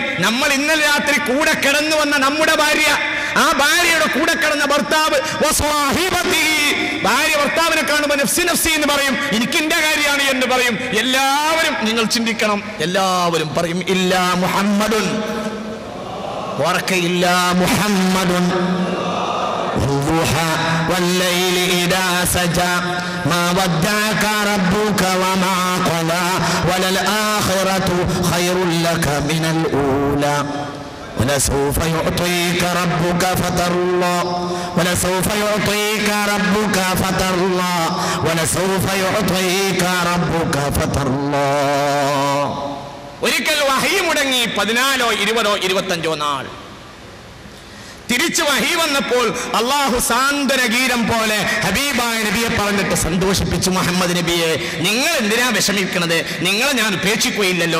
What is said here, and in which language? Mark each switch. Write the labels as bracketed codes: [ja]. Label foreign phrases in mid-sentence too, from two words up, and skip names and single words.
[ml] നമ്മൾ ഇന്നലെ രാത്രി കൂടെ കിടന്നു വന്ന നമ്മുടെ ഭാര്യ, ആ ഭാര്യയുടെ കൂടെ കിടന്ന ഭർത്താവ്, ഭാര്യ ഭർത്താവിനെ കാണുമ്പോൾ [ar] نفسي نفسي [ml] എന്ന് പറയും, എനിക്ക് എന്റെ കാര്യമാണ് എന്ന് പറയും. എല്ലാവരും നിങ്ങൾ ചിന്തിക്കണം, എല്ലാവരും പറയും [ar] إلا محمد, إلا محمد والليل إذا سجى ما ودعك ربك وما قلى وللآخرة خير لك من الأولى ولسوف يعطيك ربك فترضى ولسوف يعطيك ربك فترضى ولسوف يعطيك ربك فترضى. [ml] ഒരിക്കൽ വഹി മുടങ്ങി 14 20 25 നാൾ. തിരിച്ചു വഹി വന്നപ്പോൾ അള്ളാഹു സാന്ത്വന ഗീതം പോലെ ഹബീബായ നബിയെ പറഞ്ഞിട്ട് സന്തോഷിപ്പിച്ചു. മുഹമ്മദ് നബിയെ, നിങ്ങൾ എന്തിനാ വിഷമിക്കുന്നത്? നിങ്ങളെ ഞാൻ ഉപേക്ഷിക്കുകയില്ലല്ലോ.